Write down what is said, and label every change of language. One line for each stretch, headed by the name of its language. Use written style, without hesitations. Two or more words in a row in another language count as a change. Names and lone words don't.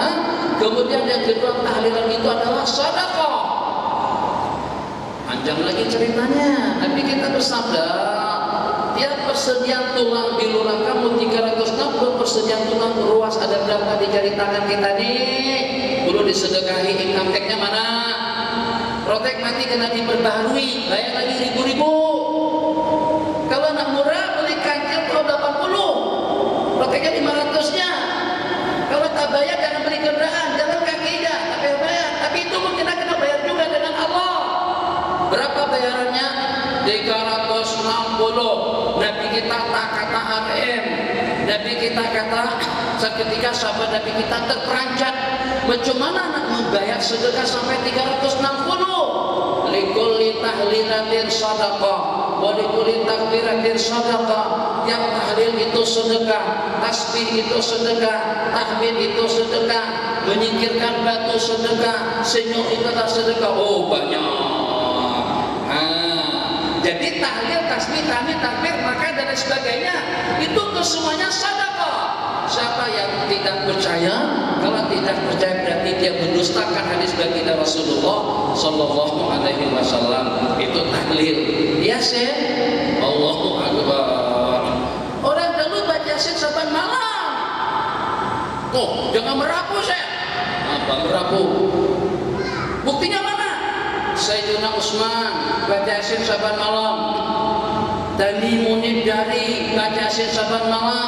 Malay: Kemudian yang kedua, tahlilan itu adalah sedekah. Panjang lagi ceritanya, Nabi kita bersabda, tiap persediaan tulang di lulang kamu 360 persediaan tulang ruas ada berapa di jari tangan kita nih? Perlu disedekahi.
English: Income tax-
Malay: nya mana? Protek mati kena diperbaharui, bayar lagi ribu-ribu. Kalau nak murah beli kancil tahun 80, proteknya 500-nya. Kalau tak bayar jangan beli kendaraan, jalan kaki aja, tapi bayar. Tapi itu mungkin kena bayar juga dengan Allah. Berapa bayarannya? 360. Nabi kita tak kata RM. Nabi kita kata seketika sahabat Nabi kita terperanjat. Bagaimana nak membayar sedekah sampai 360?
Arabic: لكل تهليلة صدقة ولكل تكبيرة صدقة.
Malay: Tiap tahlil itu sedekah, tasbih itu sedekah, tahmid itu sedekah, menyingkirkan batu sedekah, senyum itu adalah sedekah. Oh banyak. Jadi tahlil, tasbih, tahmid, takbir, maka dan sebagainya itu semuanya sedekah. Siapa yang tidak percaya, kalau tidak percaya berarti dia mendustakan hadis baginda Rasulullah
Arabic: صلى الله عليه وسلم.
Malay: Itu tahlil. Ya Syekh,
Arabic: الله أكبر.
Malay: Orang dulu baca Yasin saban malam. Tuh, jangan merapu Syekh. Apa merapu? Buktinya mana? Sayyidina Utsman baca Yasin saban malam. Tamimun Dari baca Yasin saban malam.